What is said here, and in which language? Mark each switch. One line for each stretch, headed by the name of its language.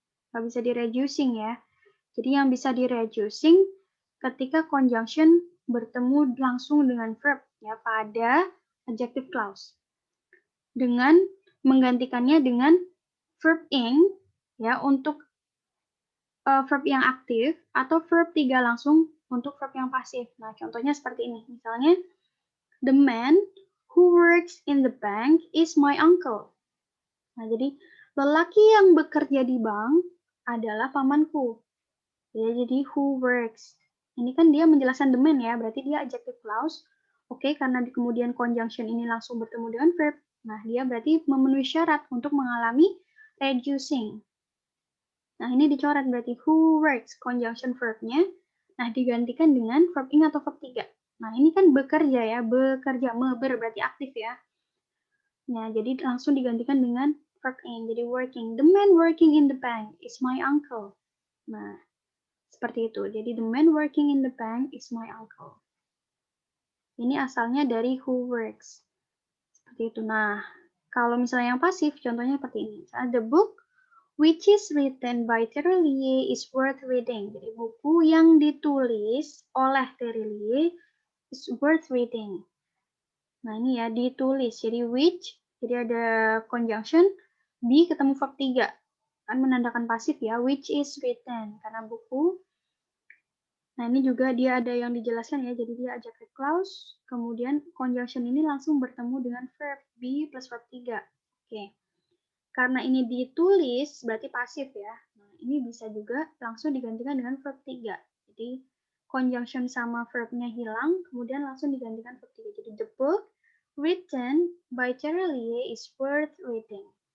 Indonesian: Nggak bisa di-reducing ya. Jadi yang bisa di-reducing ketika conjunction bertemu langsung dengan verb ya pada adjective clause. Dengan menggantikannya dengan verb ing ya untuk verb yang aktif atau verb 3 langsung untuk verb yang pasif. Nah, contohnya seperti ini.
English: Misalnya the man who works in the bank is my uncle.
Indonesian: Nah, jadi lelaki yang bekerja di bank adalah pamanku. Ya, jadi who works. Ini kan dia menjelaskan the man ya, berarti dia adjective clause. Oke, karena di kemudian conjunction ini langsung bertemu dengan verb. Nah, dia berarti memenuhi syarat untuk mengalami reducing. Nah, ini dicoret berarti who works conjunction verb-nya. Nah, digantikan dengan verb ing atau verb 3. Nah, ini kan bekerja ya, bekerja, berarti aktif ya. Nah, jadi langsung digantikan dengan verb ing. Jadi working.
English: The man working in the bank is my uncle.
Indonesian: Nah, seperti itu.
English: Jadi the man working in the bank is my uncle.
Indonesian: Ini asalnya dari who works. Seperti itu. Nah, kalau misalnya yang pasif, contohnya seperti ini.
English: The book which is written by Terelie is worth reading.
Indonesian: Jadi buku yang ditulis oleh Terelie
English: is worth reading.
Indonesian: Nah, ini ya, ditulis. Jadi which, jadi ada conjunction, be ketemu verb 3. Kan menandakan pasif ya, which is written. Karena buku. Nah, ini juga dia ada yang dijelaskan ya, jadi dia adjective clause, kemudian conjunction ini langsung bertemu dengan verb, be plus verb 3. Oke. Karena ini ditulis, berarti pasif ya. Nah, ini bisa juga langsung digantikan dengan verb 3. Jadi, conjunction sama verb-nya hilang, kemudian langsung digantikan verb 3.
English: Jadi, the book written by Terelie is worth reading.